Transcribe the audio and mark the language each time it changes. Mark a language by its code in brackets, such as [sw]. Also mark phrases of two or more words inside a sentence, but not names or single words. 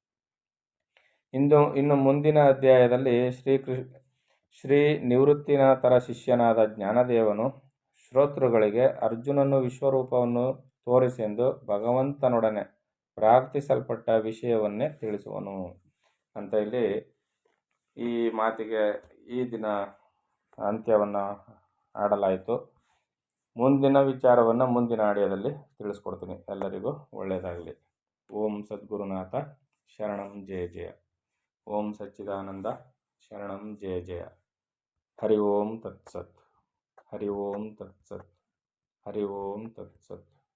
[kn] ಇನ್ನು ಮುಂದಿನ ಅಧ್ಯಾಯದಲ್ಲಿ ಶ್ರೀ ನಿವೃತ್ತಿನಾಥರ ಶಿಷ್ಯನಾದ ಜ್ಞಾನದೇವನು ಶ್ರೋತೃಗಳಿಗೆ ಅರ್ಜುನನು ವಿಶ್ವರೂಪವನ್ನು ತೋರಿಸೆಂದು ಭಗವಂತನೊಡನೆ ಪ್ರಾರ್ಥಿಸಲ್ಪಟ್ಟ ವಿಷಯವನ್ನೇ ತಿಳಿಸುವನು ಅಂತ ಇಲ್ಲಿ ಈ ಮಾತಿಗೆ ಈ ದಿನ ಅಂತ್ಯವನ್ನು ಆಡಲಾಯಿತು. ಮುಂದಿನ ವಿಚಾರವನ್ನು ಮುಂದಿನ ಆಡಿಯೋದಲ್ಲಿ ತಿಳಿಸ್ಕೊಡ್ತೀನಿ. ಎಲ್ಲರಿಗೂ ಒಳ್ಳೆಯದಾಗಲಿ. [sa] ಓಂ ಸದ್ಗುರುನಾಥ ಶರಣಂ ಜಯ ಜಯ. ಓಂ ಸಚ್ಚಿದಾನಂದ. ಶರಣಂ ಜಯ ಜಯ. ಹರಿ ಓಂ ತತ್ಸತ್. ಹರಿ ಓಂ ತತ್ಸತ್. ಹರಿ ಓಂ ತತ್ಸತ್.